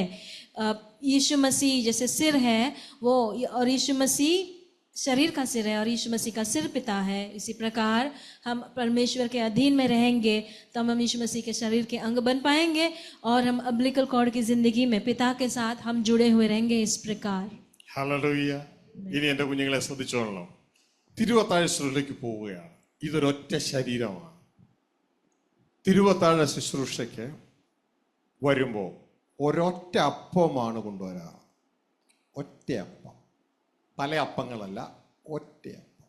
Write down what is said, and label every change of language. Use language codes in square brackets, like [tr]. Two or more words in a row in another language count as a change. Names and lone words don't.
[hi] यीशु मसीह जैसे सिर है वो, और यीशु मसीह शरीर का सिर है और यीशु मसीह का सिर पिता है। इसी प्रकार हम परमेश्वर के अधीन में रहेंगे तब हम यीशु मसीह के शरीर के अंग बन पाएंगे और हम [en] umbilical cord [hi] की जिंदगी में पिता के साथ हम जुड़े हुए रहेंगे। इस प्रकार [ml] ഹല്ലേലൂയ. ഇനി എൻ്റെ കുഞ്ഞുങ്ങളെ ശ്രദ്ധിച്ചോളണം. തിരുവത്താഴ ശുശ്രൂഷയ്ക്ക് പോവുകയാണ്. ഇതൊരൊറ്റ ശരീരമാണ്. തിരുവത്താഴ ശുശ്രൂഷയ്ക്ക് വരുമ്പോൾ ഒരൊറ്റ അപ്പമാണ് കൊണ്ടുവരാറ്. ഒറ്റ അപ്പം, പല അപ്പങ്ങളല്ല, ഒറ്റ അപ്പം.